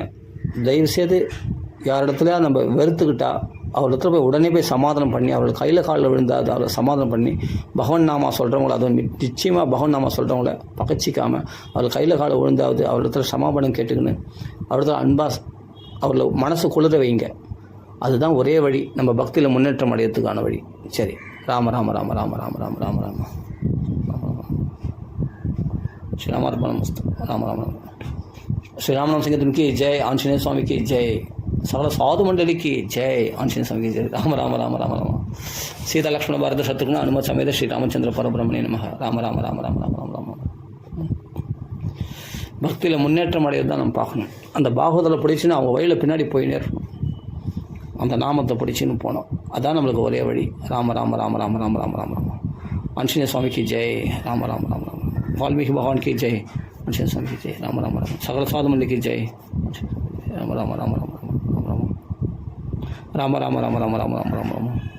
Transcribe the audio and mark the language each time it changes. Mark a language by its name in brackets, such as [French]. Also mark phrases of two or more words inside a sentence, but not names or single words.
[Tamil] தயவுசெய்து யாரிடத்துல நம்ம வெறுத்துக்கிட்டா அவரிடத்துல போய் உடனே போய் சமாதானம் பண்ணி அவர்கள் கையில் காலில் விழுந்தால் அவரை சமாதானம் பண்ணி பகவன் நாமா சொல்கிறவங்கள, அதுவும் நிச்சயமாக பகவன் நாமா சொல்கிறவங்கள பகச்சிக்காமல் அவர்கள் கையில் காலில் விழுந்தாவது அவரிடத்துல சமாதானம் கேட்டுக்கின்னு அவரிடத்துல அன்பாக அவர்களை மனசு குளிர வைங்க. அதுதான் ஒரே வழி நம்ம பக்தியில் முன்னேற்றம் அடையிறதுக்கான வழி. சரி, ராம ராம ராம ராம ராம ராம ராம ராம ஸ்ரீராமர்பணமஸ்து. ராம ராம ராம. ஸ்ரீராமநாம சங்கீதம் [Hindi] की जय, आंजनेय स्वामी की जय, सकल साधु मंडली की जय, आंजनेय स्वामी की जय. राम राम राम राम राम. [Sanskrit] सीता लक्ष्मण भारत शत्रुघ्न हनुमत समेत श्री रामचंद्र परब्रह्मणे नमः. [Hindi] राम राम राम राम राम राम राम. [Tamil] பக்தியில் முன்னேற்றம் அடையிறது தான் நம்ம பார்க்கணும். அந்த பாகவதில் பிடிச்சின்னு அவங்க வழியில் பின்னாடி போயினே இருக்கணும். அந்த நாமத்தை பிடிச்சின்னு போனோம், அதான் நம்மளுக்கு ஒரே வழி. ராம ராம ராம ராம ராம ராம ராம ராம. ஆஞ்சநேய சுவாமி [Hindi] की जय. राम राम राम राम. वाल्मीकि भगवान की जय. आंजनेय स्वामी की जय. राम राम राम. सकल साधु मंडली की जय. राम राम राम राम राम राम राम. राम राम राम राम राम राम राम.